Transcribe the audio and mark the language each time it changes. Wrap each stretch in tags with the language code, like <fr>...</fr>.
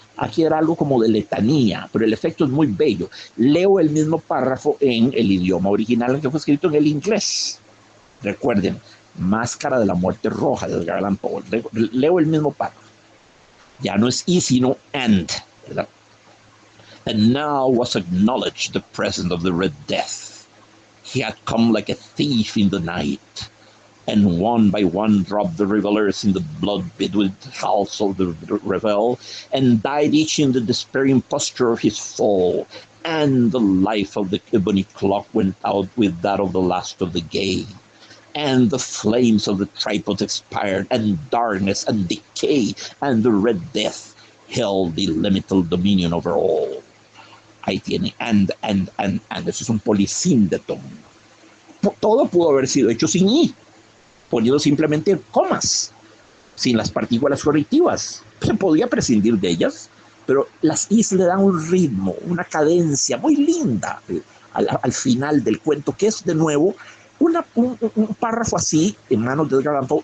<es>Aquí era algo como de letanía, pero el efecto es muy bello. Leo el mismo párrafo en el idioma original que fue escrito en el inglés. Recuerden, Máscara de la Muerte Roja de Edgar Allan Poe. Leo el mismo párrafo. Ya no es y, sino and, ¿verdad?</es> <en>And now was acknowledged the presence of the Red Death. He had come like a thief in the night, and one by one dropped the revelers in the blood-bedewed halls of the revel, and died each in the despairing posture of his fall, and the life of the ebony clock went out with that of the last of the gay, and the flames of the tripods expired, and darkness and decay, and the Red Death held illimitable dominion over all.</en> <es>Ahí tiene, and, eso es un polisíndeton. Todo pudo haber sido hecho sin i, poniendo simplemente comas, sin las partículas correctivas. Se podía prescindir de ellas, pero las is le dan un ritmo, una cadencia muy linda al final del cuento, que es de nuevo un párrafo así en manos de Edgar Allan Poe.</es>